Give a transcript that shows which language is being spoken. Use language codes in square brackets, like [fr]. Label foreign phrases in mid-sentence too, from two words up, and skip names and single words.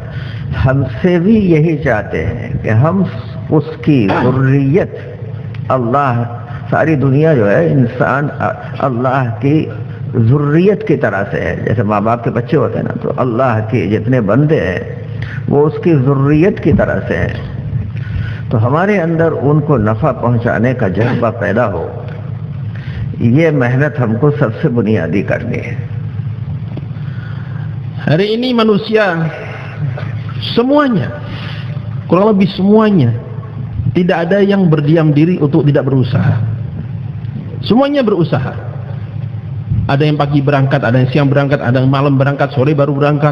[hi] हमसे भी यही चाहते हैं कि हम उसकी ज़ुर्रियत, अल्लाह, सारी दुनिया जो है इंसान अल्लाह की ज़ुर्रियत की तरह से है। जैसे माँ बाप के बच्चे होते हैं ना, तो अल्लाह के जितने बंदे हैं वो उसकी ज़ुर्रियत की तरह से हैं। तो हमारे अंदर उनको नफ़ा पहुँचाने का जज्बा पैदा हो, ये मेहनत हमको सबसे बुनियादी करनी है। [id] Hari ini manusia semuanya, kurang lebih semuanya, tidak ada yang berdiam diri untuk tidak berusaha. Semuanya berusaha. Ada yang pagi berangkat, ada yang siang berangkat, ada yang malam berangkat, sore baru berangkat.